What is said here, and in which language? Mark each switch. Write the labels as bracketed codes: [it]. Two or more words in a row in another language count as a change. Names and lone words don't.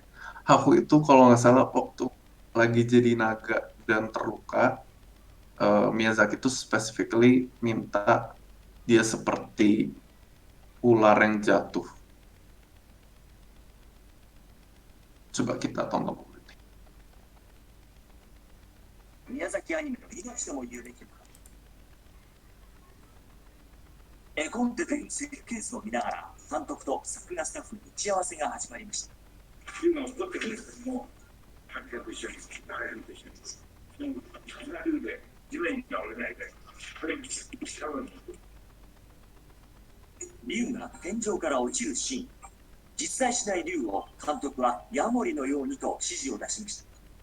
[id] Haku itu kalau nggak salah waktu lagi jadi naga dan terluka, Miyazaki itu specifically minta dia seperti ular yang jatuh. Coba kita tonton dulu. [ja] 宮崎アニメの命とも言うべきもの。絵コンテという設計図を見ながら監督と作画スタッフの打ち合わせが始まりました。今踊ってるんですけども、観客一緒に流れると一緒に離れるで地面に倒れないで、これ多分竜が天井から落ちるシーン、実在しない竜を監督はヤモリのようにと指示を出しました。